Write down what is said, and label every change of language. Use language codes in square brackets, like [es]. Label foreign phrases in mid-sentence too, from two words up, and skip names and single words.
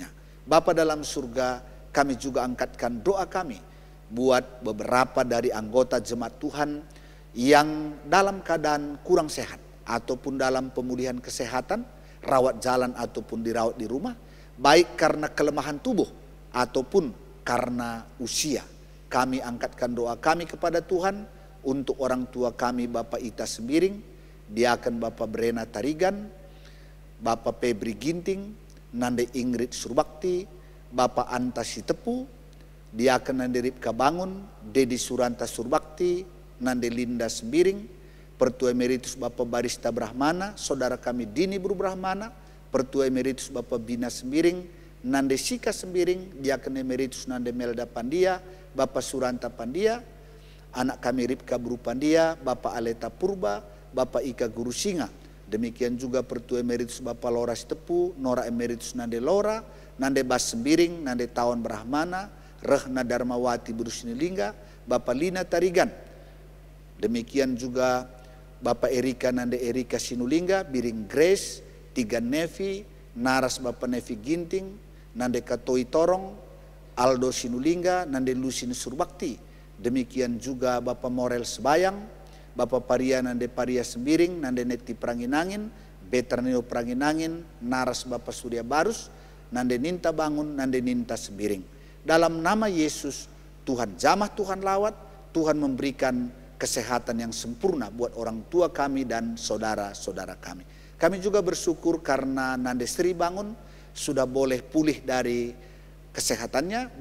[id] Bapa dalam surga, kami juga angkatkan doa kami buat beberapa dari anggota jemaat Tuhan yang dalam keadaan kurang sehat ataupun dalam pemulihan kesehatan, rawat jalan ataupun dirawat di rumah, baik karena kelemahan tubuh ataupun karena usia. Kami angkatkan doa kami kepada Tuhan untuk orang tua kami, Bapak Ita Sembiring, Diaken Bapak Brena Tarigan, Bapak Febri Ginting, Nande Ingrid Surbakti, Bapak Anta Sitepu, Diaken Nande Ripka Bangun, Dedi Suranta Surbakti, Nande Linda Sembiring, Pertua Emeritus Bapak Barista Brahmana, Saudara kami Dini Bru Brahmana, Pertua Emeritus Bapak Bina Sembiring, Nande Sika Sembiring, Diaken Emeritus Nande Melda Pandia, Bapak Suranta Pandia, anak kami Ripka Bru Pandia, Bapak Aleta Purba, Bapak Ika Guru Singa. Demikian juga Pertua Emeritus Bapak Lora Sitepu, Nora Emeritus Nande Lora, Nande Bas Sembiring, Nande Tawan Brahmana, Rehna Darmawati Bru Sinilingga, Bapak Lina Tarigan. Demikian juga Bapak Erika Nande Erika Sinulingga, Biring Grace, Tiga Nevi, Naras Bapak Nevi Ginting, Nande Katoi Torong, Aldo Sinulingga, Nande Lusin Surbakti. Demikian juga Bapak Morel Sebayang, Bapak Paria Nande Paria Sembiring, Nande Neti Pranginangin, Betranio Pranginangin, Naras Bapak Surya Barus, Nande Ninta Bangun, Nande Ninta Sembiring. Dalam nama Yesus, Tuhan jamah, Tuhan lawat, Tuhan memberikan kesehatan yang sempurna buat orang tua kami dan saudara-saudara kami. Kami juga bersyukur karena Nande Sri Bangun sudah boleh pulih dari kesehatannya.